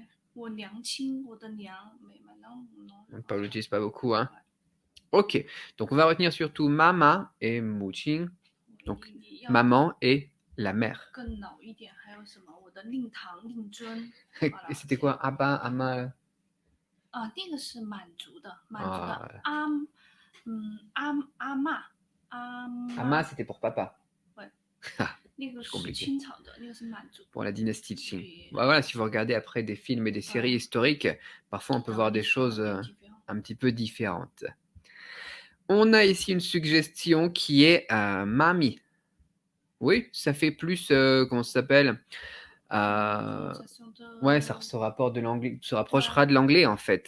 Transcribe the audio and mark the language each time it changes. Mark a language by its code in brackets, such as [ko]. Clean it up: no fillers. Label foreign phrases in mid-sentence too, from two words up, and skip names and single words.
[fr] Ou niangqing, ou de niang, mais maintenant, non. On l'utilise pas beaucoup, hein. Ok, donc on va retenir surtout mama et muqing, donc maman et la mère. Et c'était quoi? Abba, ama? [zh] 啊，那个是满族的，啊阿嬷， [fr] Ama, c'était pour papa. [zh] 那个是 [fr] compliqué. [zh] 清朝的，那个是满族。 [fr] Pour la dynastie Qing. Oui. Voilà, si vous regardez après des films et des séries historiques, parfois on peut voir des choses un petit peu différentes. On a ici une suggestion qui est mamie. Oui, ça fait plus, comment ça s'appelle? Ouais, ça se rapporte de l'anglais, se rapprochera de l'anglais en fait.